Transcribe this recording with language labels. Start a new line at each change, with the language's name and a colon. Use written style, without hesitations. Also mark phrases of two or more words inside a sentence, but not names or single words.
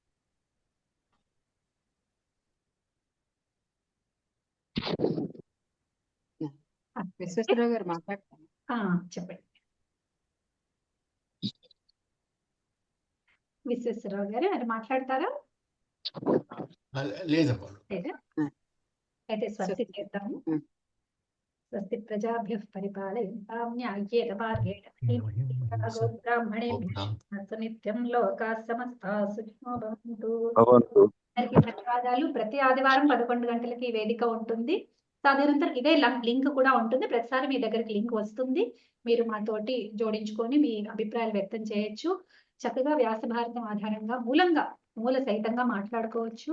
Telugu: విశ్వేశ్వరరావు గారు మాట్లాడతారు. చెప్పండి. విశ్వేశ్వరరావు గారు అది మాట్లాడతారా? లేదమ్మా. అయితే స్వస్తి చేద్దాము.
Sanskrit: స్వస్తి ప్రజాభ్యః పరిపాలయంతాం న్యాయేన మార్గేణ బ్రాహ్మణేభ్యః నిత్యం లోకాః సమస్తాః సుఖినో భవంతు.
Telugu: అందరికీ ధన్యవాదాలు. ప్రతి ఆదివారం 11 గంటలకి ఈ వేదిక ఉంటుంది. తదనంతరం ఇదే లింక్ కూడా ఉంటుంది. ప్రతిసారి మీ దగ్గరికి లింక్ వస్తుంది. మీరు మాతోటి జోడించుకొని మీ అభిప్రాయాలు వ్యక్తం చేయొచ్చు. చక్కగా వ్యాస భారతం ఆధారంగా మూల సహితంగా మాట్లాడుకోవచ్చు.